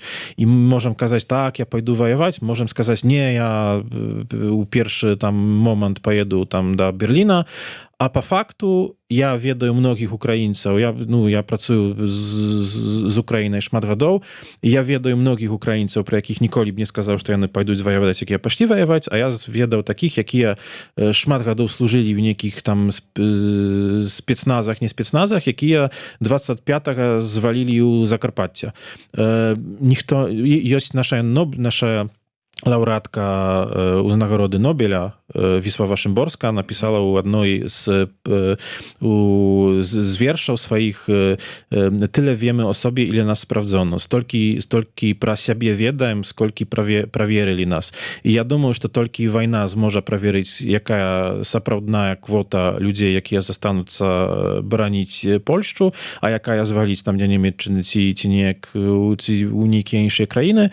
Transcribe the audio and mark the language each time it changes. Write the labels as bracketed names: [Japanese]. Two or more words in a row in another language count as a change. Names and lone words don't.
[Belarusian] І можам казаць, так, я пайду ваяваць, можам сказаць, не, я у першы там момант паеду там да Берліна, а па факту я ведаю многіх украінцаў, я працую з Украінай шмат гадоў, і я ведаю многіх украінцаў, пра якіх ніколі б не сказаў, што яны пайдуць ваяваць, якія пайшлі ваяваць, а я ведаў такіх, якія шмат гадоў служылі ў нейкіх там спецназах, не спецназах, якія 25-го звалілі ў Закарпацця. Ёсць наша лаўрэатка ўзнагароды Нобеля Віслава Шымборска напісала ў адной з вершаў сваіх [Polish] «Тyle wiemy o sobie, ile nas sprawdzono». [Belarusian] Столькі пра сябе ведаем, сколькі праверылі нас. І я думаю, што толькі вайна зможа праверыць, якая сапраўдная квота людзей, якія застануцца бараніць Польшчу, а якая зваліць там для Нямецчыны ці у нейкія іншыя краіны.